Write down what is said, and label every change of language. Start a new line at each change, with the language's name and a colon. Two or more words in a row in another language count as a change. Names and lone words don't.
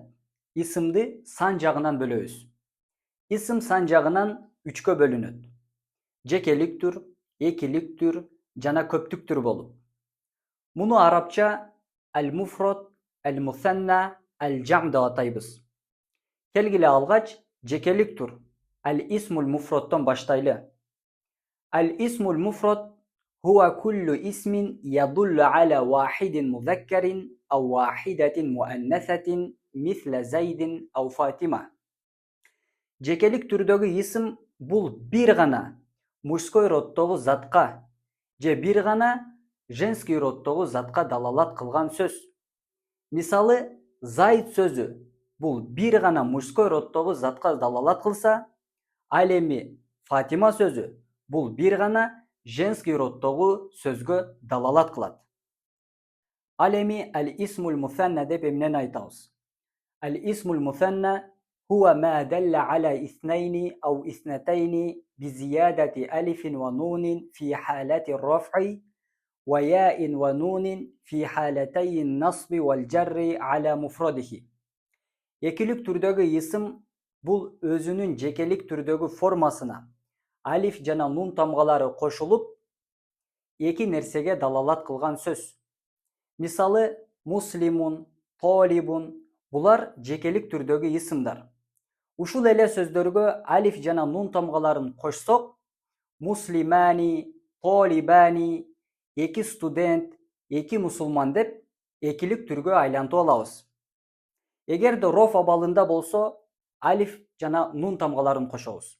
Kyrgyz: Исимди сан жагынан бөлөбүз. Исим сан жагынан үчкө бөлүнөт. Жекеликтүр, экиликтүр жана көптүктүр болуп. Муну арабча
Arabic: المفرد، المثنى، الجمع
Kyrgyz: деп атайбыз. Келгиле алгач жекеликтүр
Arabic: الاسم المفرد
Kyrgyz: başlaylı.
Arabic: الاسم المفرد هو كل اسم يدل على واحد مذكر أو واحدة مؤنثة مثل زيد أو فاطمة.
Kyrgyz: Жекелик түрдөгү исим бул бир гана мужской роддогу затка же бир гана женский роддогу затка далалат кылган сөз. Мисалы, Zayd сөзү бул бир гана мужской роддогу затка далалат кылса, ал эми Фатима сөзү бул бир гана женский родтогу сөзгө далалат кылат. Ал эми
Arabic: الاسم المثنى
Kyrgyz: деп эмнени айтабыз?
Arabic: الاسم المثنى هو ما دل على اثنين أو اثنتين بزيادة ألف ونون في حالة الرفع وياء ونون في حالتي النصب والجر على مفرده.
Kyrgyz: Экилик түрдөгү исим бул өзүнүн жекелик түрдөгү формасына алиф жана нун тамгалары кошулуп эки нерсеге далалат кылган сөз. Мисалы,
Arabic: مسلمون، طالبون
Kyrgyz: булар жекелик түрдөгү исимдар. Ушул эле сөздөргө алиф жана нун тамгаларын кошсок,
Arabic: مسلمان، طالبان,
Kyrgyz: эки студент, эки мусулман деп экилик түргө айлантып алабыз. Эгерде роф абалында болсо, алиф жана нун тамгаларын кошобуз.